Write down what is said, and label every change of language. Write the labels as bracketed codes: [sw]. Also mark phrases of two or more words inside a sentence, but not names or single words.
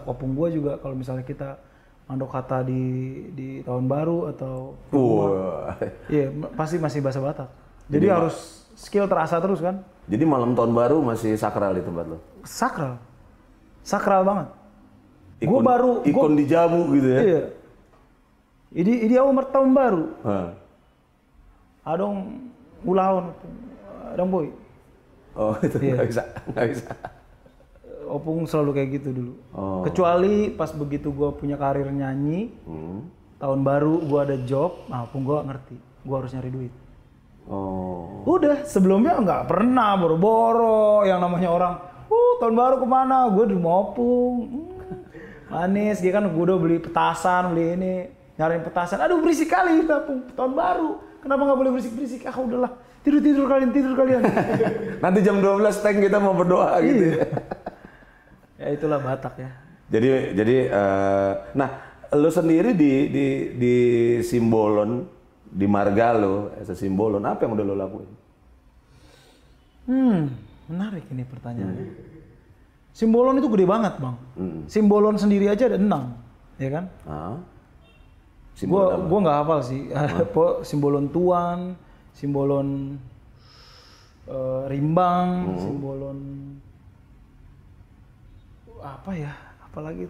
[id] Opung gue juga kalau misalnya kita [bbc] mandok kata [id] di tahun baru atau iya pasti masih bahasa Batak. Jadi harus skill terasa terus kan. Jadi malam tahun baru masih sakral di tempat lo? Sakral banget. Ikon dijamu gitu ya? Iya. Ini awal tahun baru. [bbc] Adong ulahon, adong boy. [id] Oh itu nggak bisa. Opung selalu kayak gitu dulu. Kecuali pas begitu gue punya karir nyanyi, tahun baru gue ada job, nah Opung gue ngerti, gue harus nyari duit. Udah sebelumnya nggak pernah boro-boro yang namanya orang, tahun baru kemana? Gue di rumah Opung, manis, dia kan gue udah beli petasan, beli ini, nyariin petasan. Aduh berisik kali, Opung, tahun baru. Kenapa nggak boleh berisik-berisik? Udahlah, tidur kalian. Nanti jam 12 tank kita mau berdoa gitu ya. Ya itulah Batak ya. Jadi nah lu sendiri di Simbolon, di marga lo, Simbolon, apa yang udah lo lakuin? Menarik ini pertanyaannya. Simbolon itu gede banget bang. Simbolon sendiri aja ada 6, ya kan? Gua nggak hafal sih. Simbolon Tuan, Simbolon Rimbang, Simbolon apa ya? Apalagi itu?